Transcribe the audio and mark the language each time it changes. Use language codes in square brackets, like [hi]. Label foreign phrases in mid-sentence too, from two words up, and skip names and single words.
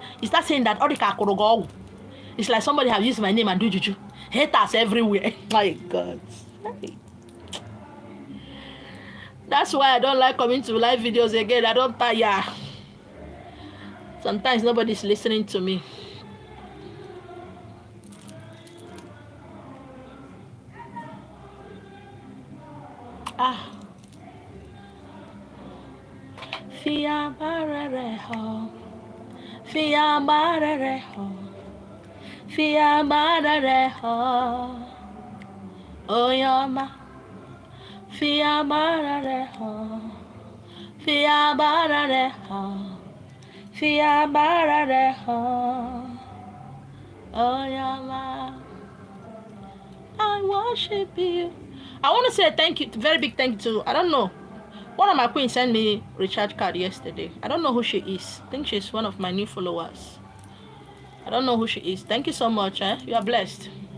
[en] You start saying that it's like somebody have used my name and do juju. Haters everywhere. My God. That's why I don't like coming to live videos again. I don't tire. Sometimes nobody's listening to me. Fia barareho, fia barareho, fia barareho, oyama, fia barareho, Fia barareha. Fia barareha. Oh yeah, I worship you. I want to say thank you, very big thank you to, I don't know, one of my queens sent me recharge card yesterday. I don't know who she is. I think she's one of my new followers. I don't know who she is. Thank you so much. You are blessed.